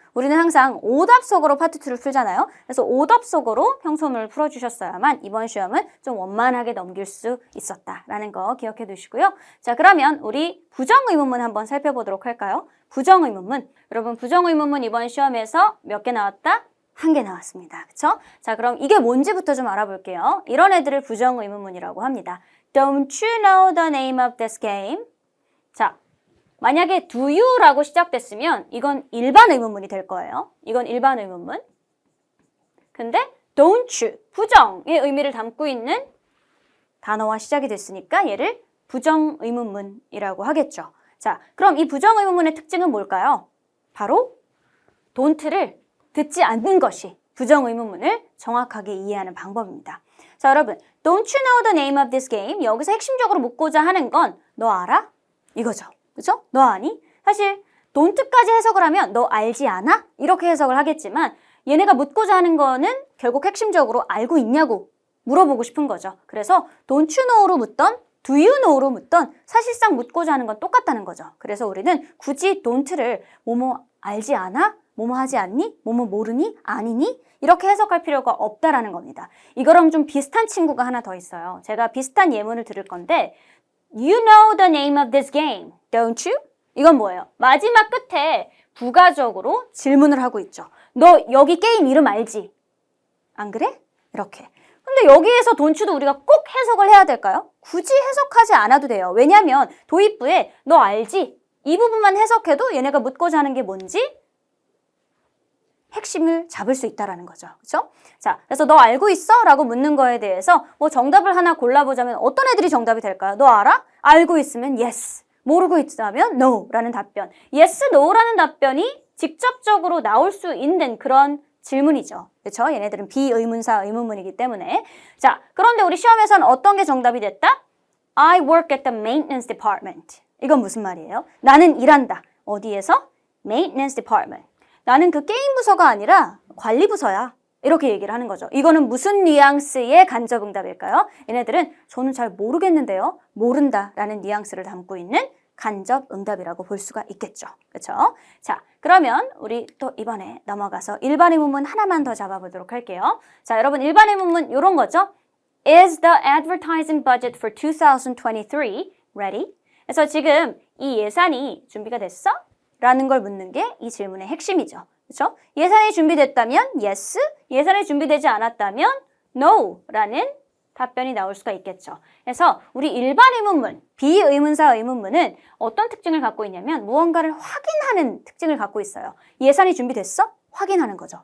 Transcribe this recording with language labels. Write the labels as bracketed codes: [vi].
[ko] 우리는 항상 오답 속어로 파트 2를 풀잖아요. 그래서 오답 속어로 평서문을 풀어주셨어야만 이번 시험은 좀 원만하게 넘길 수 있었다라는 거 기억해 두시고요. 자, 그러면 우리 부정의문문 한번 살펴보도록 할까요? 부정의문문. 여러분 부정의문문 이번 시험에서 몇 개 나왔다? 1개 나왔습니다. 그쵸? 자, 그럼 이게 뭔지부터 좀 알아볼게요. 이런 애들을 부정의문문이라고 합니다. [en] Don't you know the name of this game? [ko] 자, 만약에 [en] do you [ko] 라고 시작됐으면 이건 일반 의문문이 될 거예요. 이건 일반 의문문. 근데 [en] don't you, [ko] 부정의 의미를 담고 있는 단어와 시작이 됐으니까 얘를 부정 의문문이라고 하겠죠. 자, 그럼 이 부정 의문문의 특징은 뭘까요? 바로 don't를 듣지 않는 것이 부정 의문문을 정확하게 이해하는 방법입니다. 자, 여러분, [en] don't you know the name of this game? [ko] 여기서 핵심적으로 묻고자 하는 건 너 알아? 이거죠. 그죠? 너 아니? 사실 don't까지 해석을 하면 너 알지 않아? 이렇게 해석을 하겠지만 얘네가 묻고자 하는 거는 결국 핵심적으로 알고 있냐고 물어보고 싶은 거죠. 그래서 [en] don't you know [ko] 로 묻던 [en] do you know [ko] 로 묻던 사실상 묻고자 하는 건 똑같다는 거죠. 그래서 우리는 굳이 don't를 뭐뭐 알지 않아? 뭐뭐 하지 않니? 뭐뭐 모르니? 아니니? 이렇게 해석할 필요가 없다라는 겁니다. 이거랑 좀 비슷한 친구가 하나 더 있어요. 제가 비슷한 예문을 들을 건데 [en] You know the name of this game, don't you? [ko] 이건 뭐예요? 마지막 끝에 부가적으로 질문을 하고 있죠. 너 여기 게임 이름 알지? 안 그래? 이렇게. 근데 여기에서 [en] don't you [ko] 도 우리가 꼭 해석을 해야 될까요? 굳이 해석하지 않아도 돼요. 왜냐하면 도입부에 너 알지? 이 부분만 해석해도 얘네가 묻고자 하는 게 뭔지 핵심을 잡을 수 있다라는 거죠. 그렇죠? 자, 그래서 너 알고 있어? 라고 묻는 거에 대해서 뭐 정답을 하나 골라보자면 어떤 애들이 정답이 될까요? 너 알아? 알고 있으면 yes. 모르고 있다면 no 라는 답변. yes, no라는 답변이 직접적으로 나올 수 있는 그런 질문이죠. 그렇죠? 얘네들은 비의문사 의문문이기 때문에. 자, 그런데 우리 시험에서는 어떤 게 정답이 됐다? [en] I work at the maintenance department. [ko] 이건 무슨 말이에요? 나는 일한다. 어디에서? [en] Maintenance department. [ko] 나는 그 게임 부서가 아니라 관리 부서야. 이렇게 얘기를 하는 거죠. 이거는 무슨 뉘앙스의 간접응답일까요? 얘네들은 저는 잘 모르겠는데요. 모른다라는 뉘앙스를 담고 있는 간접응답이라고 볼 수가 있겠죠. 그렇죠? 자, 그러면 우리 또 이번에 넘어가서 일반 의문문 하나만 더 잡아보도록 할게요. 자, 여러분 일반 의문문 이런 거죠. [en] Is the advertising budget for 2023 ready? [ko] 그래서 지금 이 예산이 준비가 됐어? 라는 걸 묻는 게 이 질문의 핵심이죠. 그렇죠? 예산이 준비됐다면 yes, 예산이 준비되지 않았다면 no 라는 답변이 나올 수가 있겠죠. 그래서 우리 일반 의문문, 비의문사 의문문은 어떤 특징을 갖고 있냐면 무언가를 확인하는 특징을 갖고 있어요. 예산이 준비됐어? 확인하는 거죠.